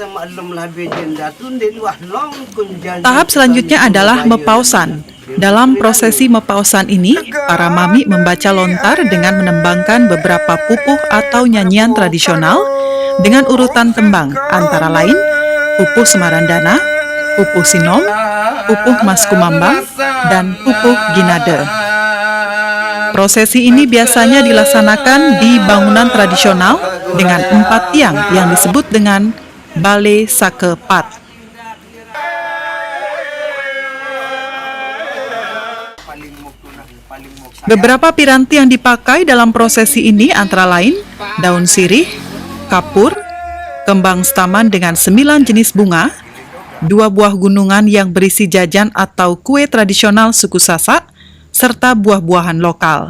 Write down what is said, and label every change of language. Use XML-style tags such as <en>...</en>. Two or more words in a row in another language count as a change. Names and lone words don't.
<id>Tahap selanjutnya adalah mepausan. Dalam prosesi mepausan ini, para mami membaca lontar dengan menembangkan beberapa pupuh atau nyanyian tradisional dengan urutan tembang, antara lain pupuh Semarandana, pupuh Sinom, pupuh Mas Kumambang, dan pupuh Ginade. Prosesi ini biasanya dilaksanakan di bangunan tradisional dengan 4 tiang yang disebut dengan Bale Sakepat. Beberapa piranti yang dipakai dalam prosesi ini antara lain daun sirih, kapur, kembang staman dengan 9 jenis bunga, 2 buah gunungan yang berisi jajan atau kue tradisional suku Sasak, serta buah-buahan lokal.</id>